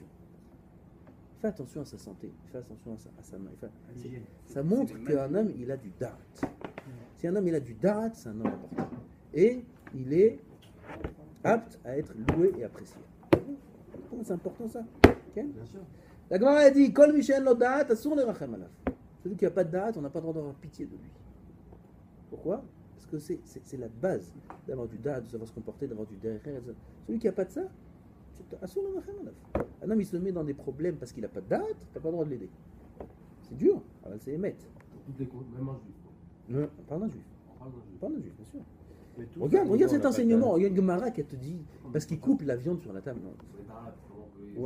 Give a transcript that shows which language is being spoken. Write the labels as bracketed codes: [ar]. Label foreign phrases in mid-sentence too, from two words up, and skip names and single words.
[fr] Il fait attention à sa santé, il fait attention à sa main. Ça montre qu'un homme, il a du darat. Si un homme, il a du darat, c'est un homme important. Et il est apte à être loué et apprécié. C'est important ça. Okay? Bien sûr. La Gemara a dit, [he] Kol Mishen lo darat, asur lerachem alav. [fr] Celui qui n'a pas de darat, on n'a pas le droit d'avoir pitié de lui. Pourquoi? Parce que c'est la base d'avoir du darat, de savoir se comporter, d'avoir du derrière. Celui qui n'a pas de ça, [he] asur lerachem alav. [fr] Un homme, il se met dans des problèmes parce qu'il n'a pas de darat, tu n'as pas le droit de l'aider. C'est dur, alors c'est émettre. Toutes les causes, même un juif. Non, on parle d'un juif. On parle d'un juif. On parle d'un juif, bien sûr. Mais tout Regarde ça, cet on a enseignement. pas Il y a une Gemara qui te dit, parce qu'il coupe la viande sur la table. Non, Sur les darat, comment on peut